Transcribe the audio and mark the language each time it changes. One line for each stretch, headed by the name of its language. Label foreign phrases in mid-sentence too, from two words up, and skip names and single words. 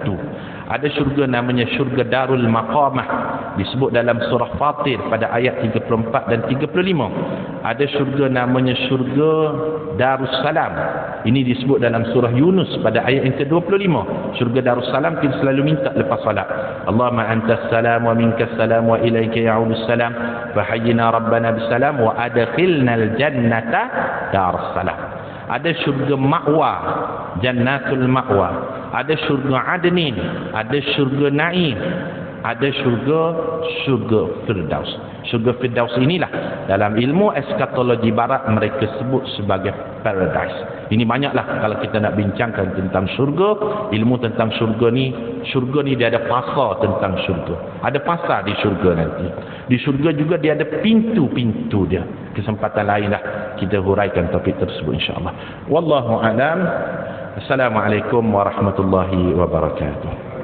Malay: Ada syurga namanya syurga Darul Maqamah, disebut dalam surah Fatir pada ayat 34 dan 35. Ada syurga namanya syurga Darussalam. Ini disebut dalam surah Yunus pada ayat yang ke-25. Syurga Darussalam kita selalu minta lepas salat.
Arabic: اللهم أنت السلام ومنك السلام وإليك يعود السلام فحينا ربنا بالسلام وأدخلنا الجنة دار السلام.
Malay: Ada syurga Ma'wa, Jannatul Ma'wa. Ada syurga Adnin, ada syurga Naim, ada syurga Firdaus. Syurga Firdaus inilah dalam ilmu eskatologi barat mereka sebut sebagai paradise. Ini banyaklah kalau kita nak bincangkan tentang syurga, ilmu tentang syurga ni dia ada pasar tentang syurga. Ada pasar di syurga nanti. Di syurga juga dia ada pintu-pintu dia. Kesempatan lainlah kita huraikan topik tersebut insya-Allah.
Arabic: والله أعلم. السلام عليكم ورحمة الله وبركاته.